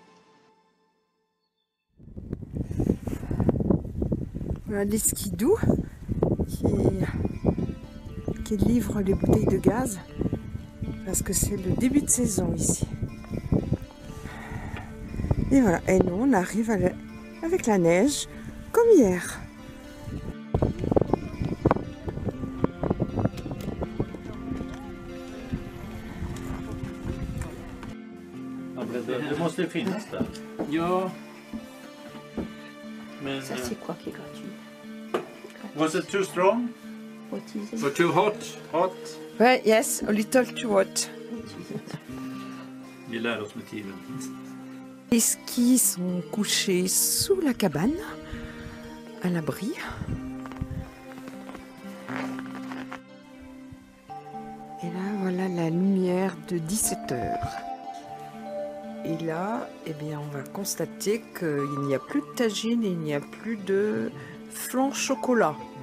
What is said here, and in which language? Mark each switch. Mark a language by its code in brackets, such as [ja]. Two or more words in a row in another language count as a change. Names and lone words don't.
[fr] Voilà les skidoo qui livrent les bouteilles de gaz parce que c'est le début de saison ici. Et voilà, et nous on arrive avec la neige comme hier. [sv] Det måste finnas där. Ja. Men, [fr] Ça, c'est quoi qui est gratuit? [en] was it too strong? [fr] Faut utiliser. [en] For too hot. Hot? Ouais, yes, a little too hot. [sv] Vi lär oss med tiden. [fr] Les skis sont couchés sous la cabane, à l'abri. Et là, voilà la lumière de 17 heures. Et là, eh bien, on va constater qu'il n'y a plus de tagine et il n'y a plus de flan chocolat.